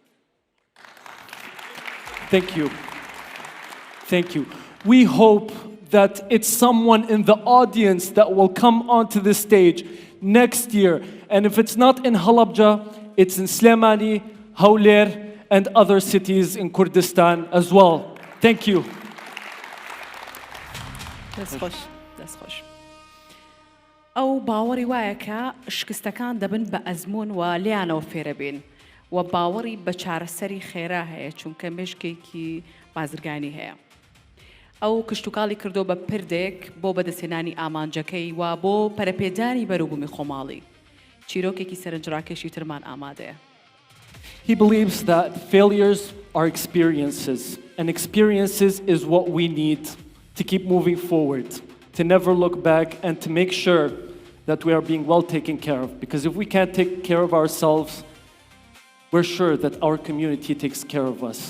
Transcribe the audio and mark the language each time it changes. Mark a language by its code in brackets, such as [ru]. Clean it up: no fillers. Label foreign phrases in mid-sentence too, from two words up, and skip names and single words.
[en] Thank you. Thank you. We hope that it's someone in the audience that will come onto the stage next year. And if it's not in Halabja, it's in Slemani, Hawler, and other cities in Kurdistan as well. Thank you. [ckb] دەست خۆش. ئەو باوەڕی وایە کە شکستەکان دەبن بە ئەزمون و لیانەوە فێرە بین و باوەڕی بە چارەسەری خێرا هەیە چونکە مێشکێکی بازرگانی هەیە. ئەو کشتتوکاڵی کردو بە پردێک بۆ بەدەستێنانی ئامانجەکەی و بۆ پەرەپێدانی بەروبوومی خۆماڵی. چیرۆکێکی سەرنجڕاکێشی ترمان ئامادەیە. [en] He believes that failures are experiences, and experiences is what we need to keep moving forward, to never look back, and to make sure that we are being well taken care of. Because if we can't take care of ourselves, we're sure that our community takes care of us.